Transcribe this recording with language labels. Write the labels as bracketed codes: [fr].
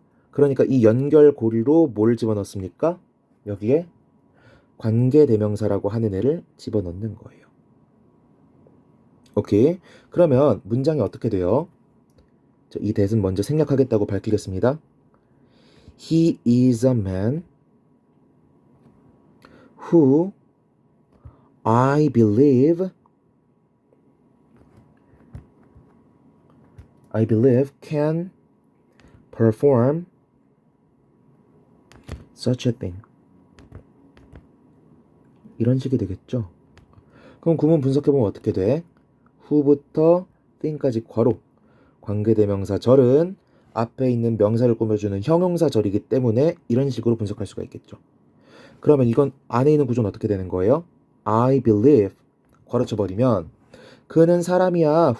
[ko] 그러니까 이 연결고리로 뭘 집어넣습니까? 여기에 관계대명사라고 하는 애를 집어넣는 거예요. 오케이. 그러면 문장이 어떻게 돼요? 이 대은 먼저 생략하겠다고 밝히겠습니다. [en] He is a man who I believe can perform such a thing. [ko] 이런 식이 되겠죠. 그럼 구문 분석해보면 어떻게 돼? who부터 thing까지 괄호. 관계대명사 절은 앞에 있는 명사를 꾸며주는 형용사 절이기 때문에 이런 식으로 분석할 수가 있겠죠. 그러면 이건 안에 있는 구조는 어떻게 되는 거예요? [en] I believe [ko] 괄호쳐버리면 그는 사람이야.